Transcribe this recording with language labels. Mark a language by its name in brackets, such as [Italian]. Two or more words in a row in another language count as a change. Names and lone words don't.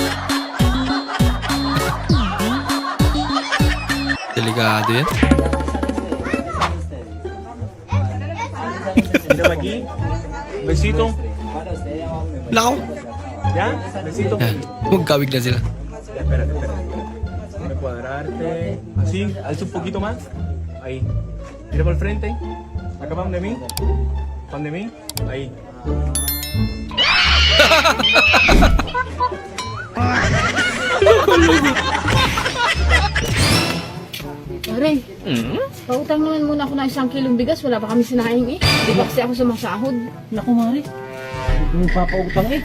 [Filipino] Delikado yan. Besito. Lakaw. Yan, besito. Yan. Magkawig na sila. [Spanish] Espera. Déjame cuadrarte. Así, alza un poquito más. Ahí. Mira para el frente. Acá pan de mí. Pan de mí. Ahí. [Filipino] Pare, pautang naman muna ako ng 1 kilong bigas. Wala pa kami sinaing eh. Di ba kasi ako sumasahod? Naku, Mari. Hindi papautang eh.